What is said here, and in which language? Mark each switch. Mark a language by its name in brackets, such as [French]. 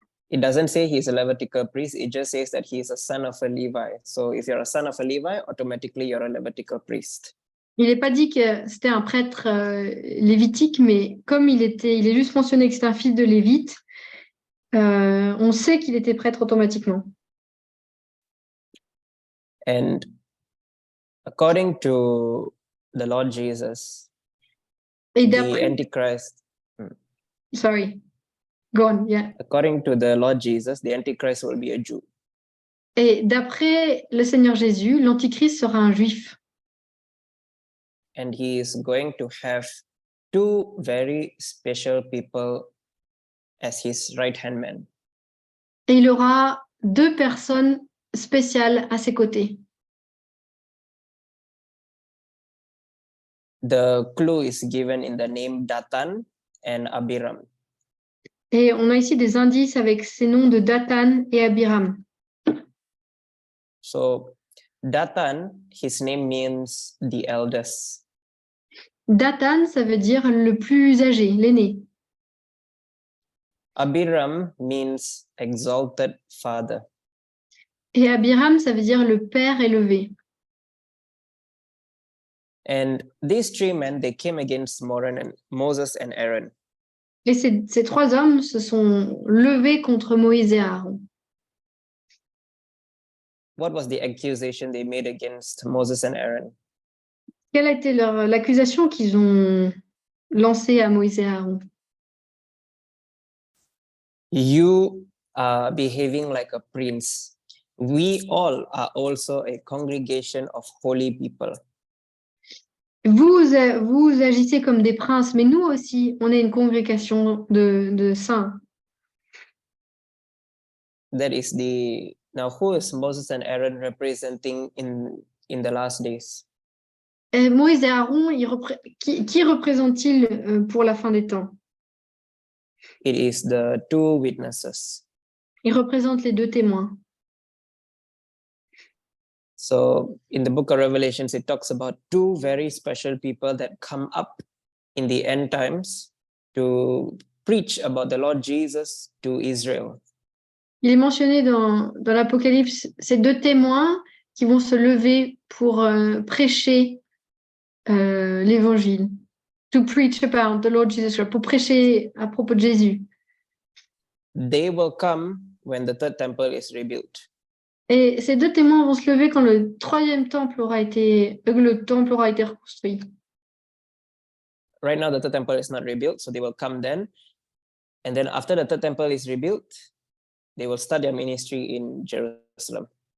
[English] It doesn't say he's a Levitical priest. It just says that he is a son of a Levi. So if you're a son of a Levi, automatically you're a Levitical priest. [French] Il n'est pas dit que c'était un prêtre lévitique, mais comme il est juste mentionné que c'était un fils de Lévite, on sait qu'il était prêtre automatiquement. [English] And according to the Lord Jesus, [French] Et [English] the [French] d'après, [English] Antichrist, sorry, go on, yeah. according to the Lord Jesus, the Antichrist will be a Jew. [French] Et d'après le Seigneur Jésus, l'Antichrist sera un juif. [English] And he is going to have two very special people as his right-hand man. [French] Et il aura deux personnes spéciales à ses côtés. [English] The clue is given in the name Dathan and Abiram. [French] Et on a ici des indices avec ces noms de Dathan et Abiram. [English] So Dathan, his name means the eldest. [French] Dathan, ça veut dire le plus âgé, l'aîné. [English] Abiram means exalted father. [French] Et Abiram, ça veut dire le père élevé. [English] And these three men, they came against Moses and Aaron. [French] Et ces trois hommes se sont levés contre Moïse et Aaron. [English] What was the accusation they made against Moses and Aaron? [French] Quelle a été l'accusation qu'ils ont lancée à Moïse et Aaron? [English] You are behaving like a prince. We all are also a congregation of holy people. [French] Vous agissez comme des princes, mais nous aussi, on est une congrégation de saints. [English] That is now who is Moses and Aaron representing in the last days? [French] Et Moïse et Aaron, qui représentent-ils pour la fin des temps? [English] It is the two witnesses. [French] Ils représentent les deux témoins. [English] So in the book of Revelations, it talks about two very special people that come up in the end times to preach about the Lord Jesus to Israel. [French] Il est mentionné dans l'Apocalypse ces deux témoins qui vont se lever pour prêcher l'évangile. [English] To preach about the Lord Jesus Christ, [French] pour prêcher à propos de Jésus. [English] They will come when the third temple is rebuilt. [French] Et ces deux témoins vont se lever quand le temple aura été reconstruit. [English] Right now, the third temple is not rebuilt, so they will come then. And then after the third temple is rebuilt, they will start their ministry in Jerusalem.